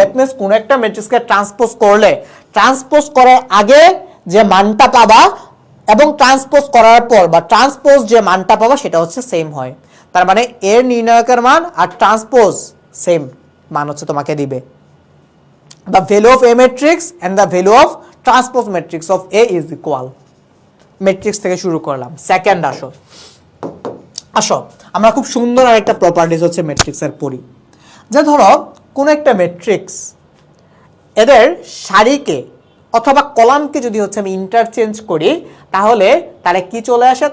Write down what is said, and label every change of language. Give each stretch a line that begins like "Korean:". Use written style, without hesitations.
Bangla: That means কোন একটা ম্যাট্রিক্সকে ট্রান্সপোজ করলে ট্রান্সপোজ করার আগে যে মানটা পাবা এবং ট্রান্সপোজ করার পর বা ট্রান্সপোজ যে মানটা পাবা সেটা হচ্ছে সেম হয়। তার মানে এর নির্ণায়কের মান আর ট্রান্সপোজ সেম মান হচ্ছে তোমাকে দিবে।
English: The value of A matrix and the value of transpose matrix of A is equal.
Bangla: Matrix থেকে শুরু করলাম। সেকেন্ড আসো আমরা খুব সুন্দর আরেকটা প্রপার্টিজ হচ্ছে ম্যাট্রিক্সের পড়ি। যে ধরো কোন একটা ম্যাট্রিক্স এদের সারিকে অথবা কলামকে যদি হচ্ছে আমি ইন্টারচেঞ্জ করি, তাহলে তারা কি চলে আসে?